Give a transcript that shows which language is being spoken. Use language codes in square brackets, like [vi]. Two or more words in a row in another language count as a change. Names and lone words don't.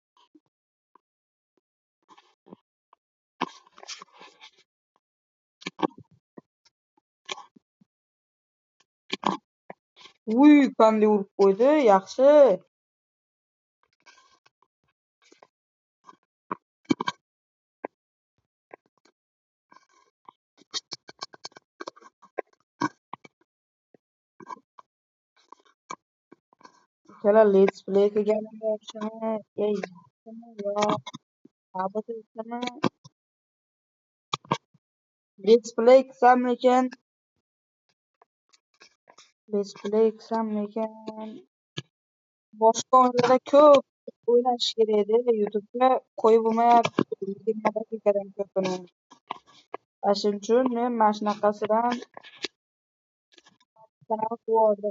[uz] Uy, qanday urib qo'ydi, yaxshi. Ikkala [en] let's play [uz] qilganim yaxshimi? Yaxshimi yo sabotajmi? [en] Let's play [uz] qilsammikin? Boshqa o'yinlarda ko'p o'ynash kerak edi. YouTube'ga qo'yib bo'lmayapti. 20 daqiqadan ko'pini. Shuning uchun men mana shunaqasidan kanal qurdim.